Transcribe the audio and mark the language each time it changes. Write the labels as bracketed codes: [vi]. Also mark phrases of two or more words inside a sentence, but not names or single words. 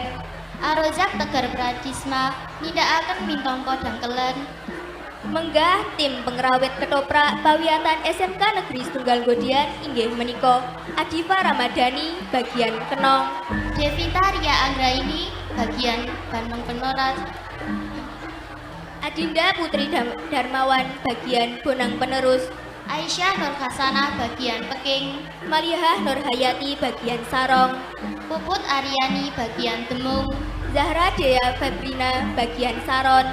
[jv] Arozak Tegar Pradisma nindakaken pinangka Dangkelan. Menggah tim pengrawit ketoprak Pawiatan SMK Negeri Setunggal Godian inggih menika Adifa Ramadhani bagian Kenong. Devita Ria Anggraini bagian Bandung Penoras. Adinda Putri Darmawan bagian Bonang Penerus. Aisyah Nur Hasanah bagian Peking. Malihah Nur Hayati bagian Sarong. Puput Aryani bagian Demung. Zahra Dea Febrina bagian Saron.